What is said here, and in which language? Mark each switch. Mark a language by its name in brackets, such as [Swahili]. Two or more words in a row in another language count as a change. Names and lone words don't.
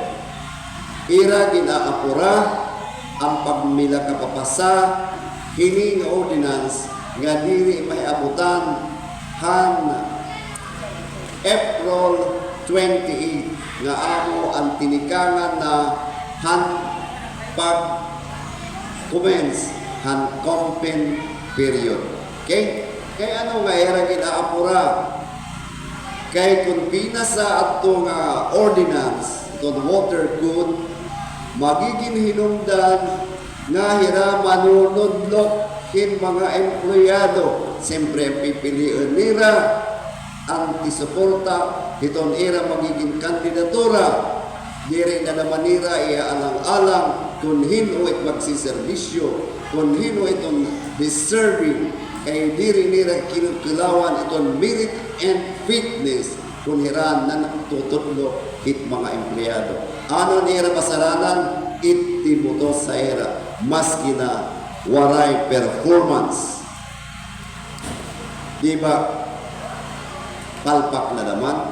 [Waray] Ira ginaapura ang pagmila kapapasa hini nga ordinance nga diri may abutan han April 28 nga amo ang tinikangan na han pag-commence han [English] campaign period. [Waray] Okay? Kaya ano nga era ginaapura? Kay kung pinasa ato nga ordinance, itong [English] water code, [Waray] magiging hinungdan nga hiraman nunudlok hin mga empleyado. Siyempre, pipiliin nila ang tisuporta, itong era magiging kandidatura. Diri na naman nila iaalang-alang kung hinuit magsiservisyo, kung hinuit itong deserving, kay diri nila kinukilawan itong [English] merit and fitness [Waray] kung hiran na natutudlo hit mga empleyado. Ano nila pasaranan? Itibuto sa era, maski na waray performance. Diba? Palpak na naman.